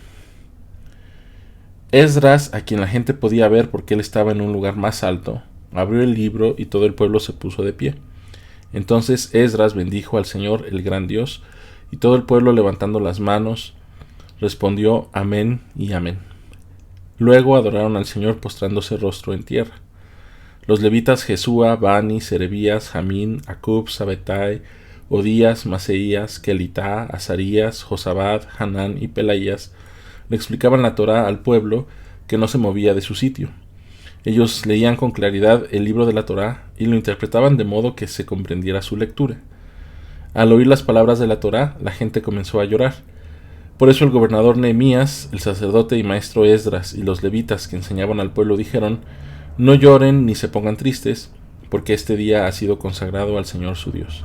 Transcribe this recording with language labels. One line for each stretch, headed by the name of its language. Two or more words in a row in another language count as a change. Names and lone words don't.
Spanish: Esdras, a quien la gente podía ver porque él estaba en un lugar más alto, abrió el libro y todo el pueblo se puso de pie. Entonces Esdras bendijo al Señor, el gran Dios, y todo el pueblo levantando las manos respondió amén y amén. Luego adoraron al Señor postrándose rostro en tierra. Los levitas Jesúa, Bani, Serebías, Jamín, Acub, Sabetai, Odías, Maseías, Kelitá, Azarías, Josabad, Hanán y Pelaías le explicaban la Torá al pueblo que no se movía de su sitio. Ellos leían con claridad el libro de la Torá y lo interpretaban de modo que se comprendiera su lectura. Al oír las palabras de la Torá, la gente comenzó a llorar. Por eso el gobernador Nehemías, el sacerdote y maestro Esdras y los levitas que enseñaban al pueblo dijeron: no lloren ni se pongan tristes, porque este día ha sido consagrado al Señor su Dios.